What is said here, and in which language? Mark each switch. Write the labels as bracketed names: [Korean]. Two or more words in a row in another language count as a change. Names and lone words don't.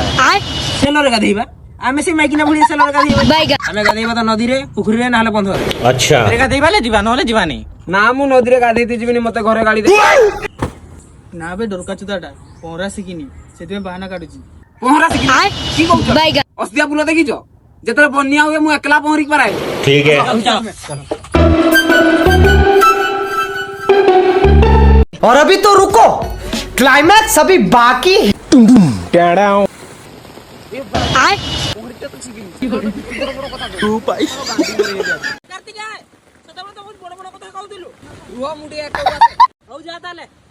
[Odia] ସେଲରେ ଗାଧେଇବା ଆମେ ସେ ମାଇକିନା ଭଳି ସେଲରେ ଗାଧେଇବା ଆମେ ଗାଧେଇବା ତ ନଦୀରେ ପୋଖରୀରେ ନହେଲେ ବନ୍ଧରେ [Hindi] अच्छा [Odia] ଗାଧେଇବା ଯିବା ନହେଲେ ଯିବାନି ନା ମୁଁ ନଦୀରେ ଗାଧେଇତେ ଯିବିନି ମତେ ଘରେ ଗାଳି ଦେ ନା ବେ ଡରକା ଚୁଦାଟା ପହଁରା ଶିଖିନି ସେଥିପାଇଁ ବାହାନା କାଟୁଛି ପହଁରା ଶିଖିନି କି କହୁଛ ଅସ୍ତିଆ ପୁଲ ଦେଖିଛ ଯେତେବେଳେ ବନ୍ୟା ହୁଏ ମୁଁ ଏକଲା ପହଁରିକି ପାରାଏ [Hindi] ठीक है और अभी तो रुको क्लाइमैक्स अभी बाकी है। [Odia] ରୁହ ମୁଁ ଟିକେ ହଉ ଯା ତାହେଲେ